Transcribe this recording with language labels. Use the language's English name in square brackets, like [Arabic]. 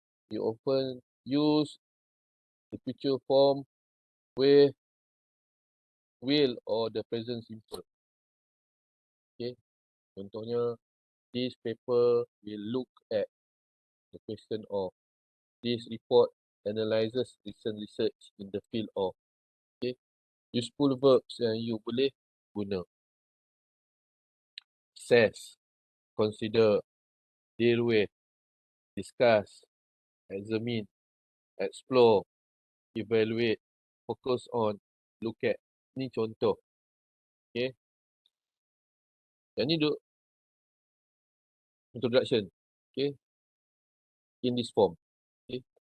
[English] We often use the future form with will or the present simple. Okay. [Malay] Contohnya, [English] this paper will look at the question of. This report analyzes recent research in the field of. Okay. Useful verbs [Malay] yang you boleh guna. [English] Assess, consider, deal with, discuss, examine, explore, evaluate, focus on, look at. [Malay] Ni contoh. [English] Okay. [Malay] Yang ni duk [English] introduction. Okay. In this form. Okay.